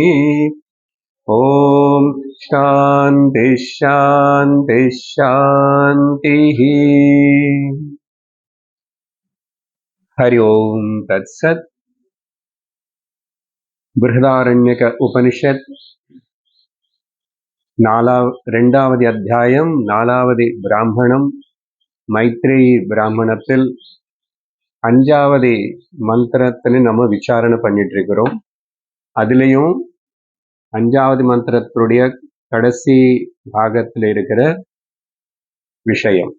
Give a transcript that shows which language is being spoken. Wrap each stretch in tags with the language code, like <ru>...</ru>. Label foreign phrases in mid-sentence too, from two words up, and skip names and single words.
<sa>ॐ शान्ति शान्ति शान्तिः। हरि ओम् तत्सत्। बृहदारण्यक उपनिषत्</sa> <ta>ரெண்டாவது அத்தியாயம் 4வது பிராமணம் மைத்ரேயி பிராமணத்தில் 5வது மந்திரத்தில் நம்ம விசாரணை பண்ணிட்டு இருக்கிறோம். அதுலேயும் 5வது மந்திரத்துடைய கடைசி பாகத்தில் இருக்கிற விஷயம்.</ta>